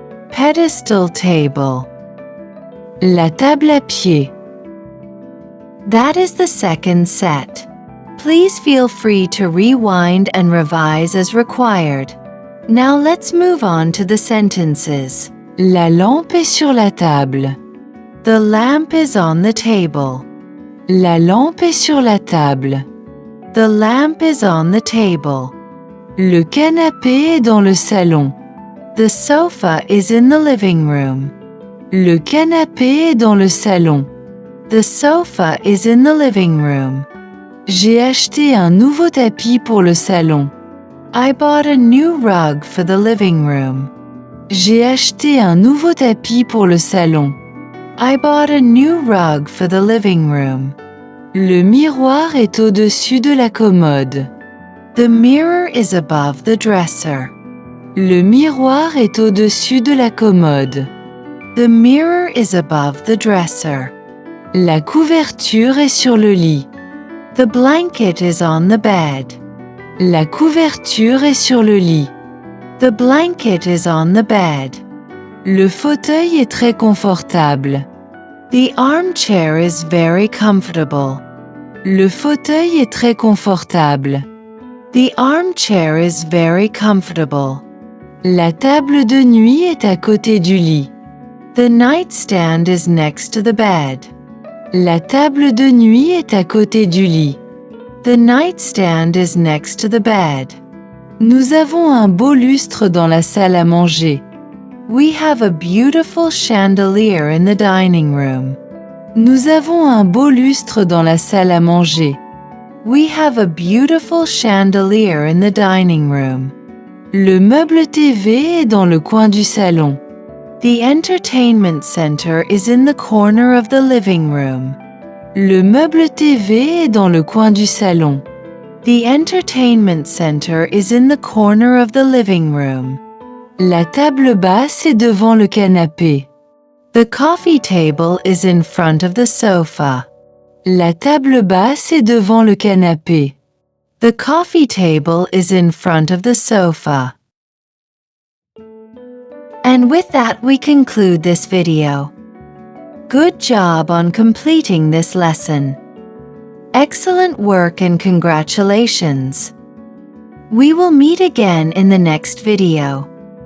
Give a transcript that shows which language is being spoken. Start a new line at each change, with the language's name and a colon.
English: pedestal table,
French: la table à pied.
English: That is the second set. Please feel free to rewind and revise as required. Now let's move on to the sentences.
French: La lampe est sur la table.
English: The lamp is on the table.
French: La lampe est sur la table.
English: The lamp is on the table.
French: Le canapé est dans le salon.
English: The sofa is in the living room.
French: Le canapé est dans le salon.
English: The sofa is in the living room.
French: J'ai acheté un nouveau tapis pour le salon.
English: I bought a new rug for the living room.
French: J'ai acheté un nouveau tapis pour le salon.
English: I bought a new rug for the living room.
French: Le miroir est au-dessus de la commode.
English: The mirror is above the dresser.
French: Le miroir est au-dessus de la commode.
English: The mirror is above the dresser.
French: La couverture est sur le lit.
English: The blanket is on the bed.
French: La couverture est sur le lit.
English: The blanket is on the bed.
French: Le fauteuil est très confortable.
English: The armchair is very comfortable.
French: Le fauteuil est très confortable.
English: The armchair is very comfortable.
French: La table de nuit est à côté du lit.
English: The nightstand is next to the bed.
French: La table de nuit est à côté du lit.
English: The nightstand is next to the bed.
French: Nous avons un beau lustre dans la salle à manger.
English: We have a beautiful chandelier in the dining room.
French: Nous avons un beau lustre dans la salle à manger.
English: We have a beautiful chandelier in the dining room.
French: Le meuble TV est dans le coin du salon.
English: The entertainment center is in the corner of the living room.
French: Le meuble TV est dans le coin du salon.
English: The entertainment center is in the corner of the living room.
French: La table basse est devant le canapé.
English: The coffee table is in front of the sofa.
French: La table basse est devant le canapé.
English: The coffee table is in front of the sofa. And with that we conclude this video. Good job on completing this lesson. Excellent work and congratulations. We will meet again in the next video.